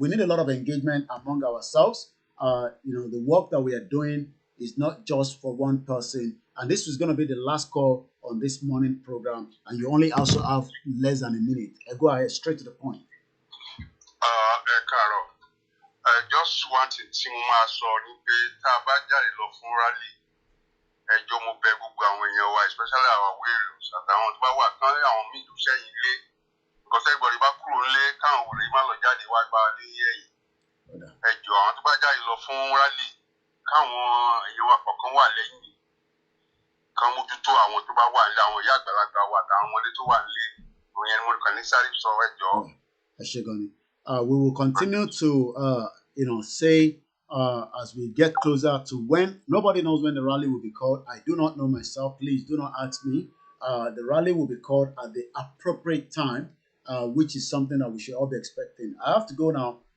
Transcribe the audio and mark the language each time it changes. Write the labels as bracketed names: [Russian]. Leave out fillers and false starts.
[English] We need a lot of engagement among ourselves. The work that we are doing is not just for one person. And this is going to be the last call on this morning program. And you only also have less than a minute. I go ahead straight to the point. Carol, just wanted to sorry, rally. [Yoruba] Mo bẹ̀ gbogbo àwọn èèyàn wa [English] especially our warriors [Yoruba] àtàwọn tó bá wà kán àwọn míì tó sẹ́yìn ilé [English] because everybody [Yoruba] bá kúrò nílé káwọn wòlé má lọ jáde wá gba ní ẹ̀yìn ẹjọ́ àwọn tó bá jáde lọ fún rally káwọn èèyàn wa kọ̀ọ̀kan wà lẹ́yìn kán mójútó àwọn tó bá wà nílé àwọn ìyá àgbàlagbà wa àtàwọn ọmọdé tó wà nílé òun yẹn ni mo kàn ní sáré sọ ẹjọ́. ẹ ṣé gan ni. [English] We will continue to say as we get closer to when, nobody knows when the rally will be called. I do not know myself. Please do not ask me. The rally will be called at the appropriate time, which is something that we should all be expecting. I have to go now.